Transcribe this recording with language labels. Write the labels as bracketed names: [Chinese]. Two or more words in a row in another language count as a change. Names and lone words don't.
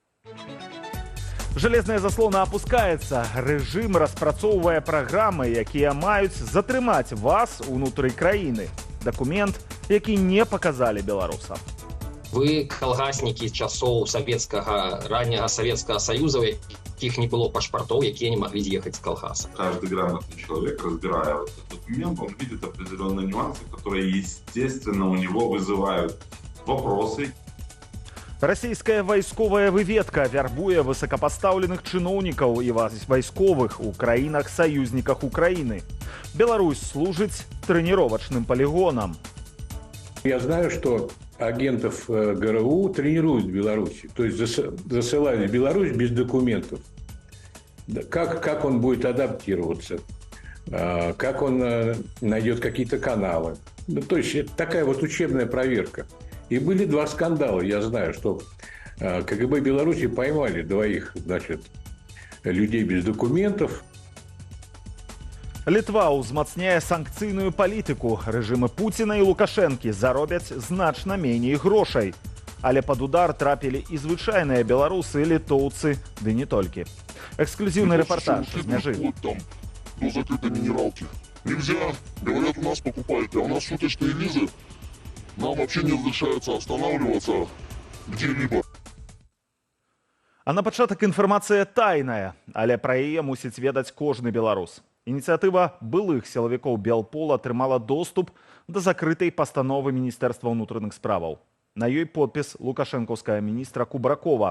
[Russian] Железная заслона опускается. [Belarusian] Режим распрацоўвае праграмы, якія маюць затрымаць вас унутры краіны. Документ, які не показалі беларусам. Вы калгаснікі часоў ранняга [Russian] Советского Союза, [Belarusian] у якіх не было пашпартоў, якія [Russian] не могли [Belarusian] з'ехаць з калгаса. [Russian] Каждый грамотный человек, разбирая этот документ, он видит определенные нюансы, которые, естественно, у него вызывают вопросы. [Belarusian] Расійская вайсковая выведка вярбуе высокопоставленных чыноўнікаў і вайсковых у краінах-саюзніках Украины. Беларусь служыць [Russian] тренировочным полигоном. Я знаю, что агентов ГРУ тренируют в Беларуси, то есть засылают в Беларусь без документов. Как он будет адаптироваться, как он найдет какие-то каналы. То есть это такая вот учебная проверка. И были два скандала. Я знаю, что КГБ Беларуси поймали двоих, людей без документов. [Belarusian] Літва ўзмацняе санкцыйную палітыку. Рэжымы Пуціна і Лукашэнкі заробяць значна меней грошай. Але пад удар трапілі і звычайныя беларусы, літоўцы, ды не толькі. [Russian] Эксклюзивный репортаж с мяжы. Там, до закрытой минералки. Нельзя. Говорят, у нас покупают, а у нас шуточные визы. Нам вообще не разрешается останавливаться где-либо. [Belarusian] А на пачатак інфармацыя тайная, але пра яе мусіць ведаць кожны беларус. Ініцыятыва былых сілавікоў Белпол атрымала доступ да закрытай пастановы Міністэрства ўнутраных справаў. На ёй подпіс лукашэнкаўскага міністра Кубракова.